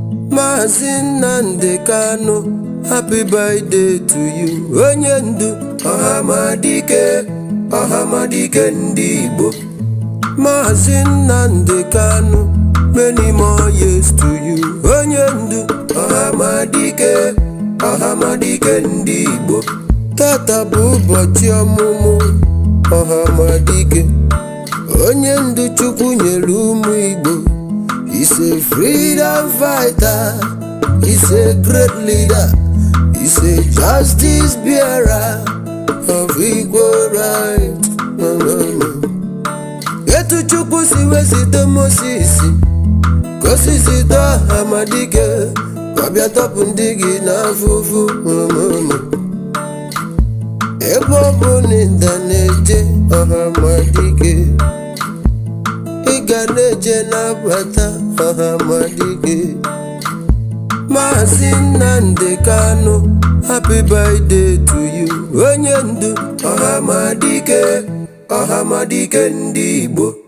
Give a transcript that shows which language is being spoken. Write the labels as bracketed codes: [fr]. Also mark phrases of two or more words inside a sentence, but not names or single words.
[ig] Maazị Nnamdi Kanu, [en] happy birthday to you. [ig] Onye ndu Ọhamadike, Ọhamadike ndị Igbo. Maazị Nnamdi Kanu, [en] many more years to you. [ig] Onye ndu Ọhamadike, Ọhamadike ndị Igbo. Tata bụ ụbọchị ọmụmụ Ọhamadike. Onye ndu Chukwu nyere ụmụ Igbo. [en] He's a freedom fighter. He's a great leader. He's a justice bearer of equal rights. [ig] Etu Chukwu si wezite Moses, ka o si zite Ọhamadike, ka ọ bịa tọpụ ndị gị n'afụfụ. Ebe ọ bụ na ịda na-eje Ọhamadike, ị ga na-eje na-abata Ọhamadike. Maazị Nnamdi Kanu, [en] happy birthday to you. [ig] Onye ndu Ọhamadike, Ọhamadike ndị Igbo.